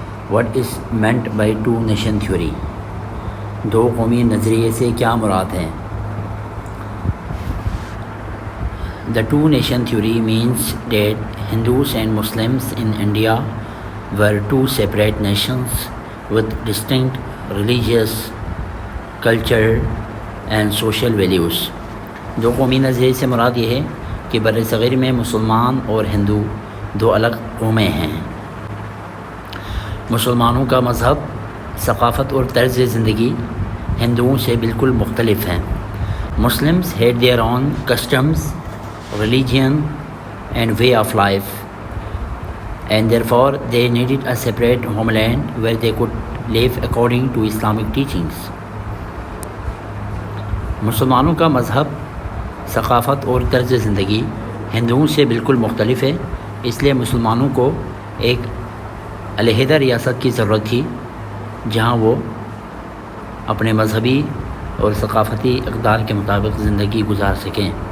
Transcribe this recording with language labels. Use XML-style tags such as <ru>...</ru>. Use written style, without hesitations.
<en>What is meant by two nation theory?</en> <ur>دو قومی نظریے سے کیا مراد ہے؟</ur> <en>The two nation theory means that Hindus and Muslims in India were two separate nations with distinct religious, culture and social values.</en> <ur>دو قومی نظریے سے مراد یہ ہے کہ بر صغیر میں مسلمان اور ہندو دو الگ قومیں ہیں. مسلمانوں کا مذہب، ثقافت اور طرز زندگی ہندوؤں سے بالکل مختلف ہیں.</ur> <en>Muslims had their own customs, religion and way of life, and therefore they needed a separate homeland where they could live according to Islamic teachings.</en> <ur>مسلمانوں کا مذہب، ثقافت اور طرز زندگی ہندوؤں سے بالکل مختلف ہے، اس لیے مسلمانوں کو ایک علیحدہ ریاست کی ضرورت تھی جہاں وہ اپنے مذہبی اور ثقافتی اقدار کے مطابق زندگی گزار سکیں.</ur>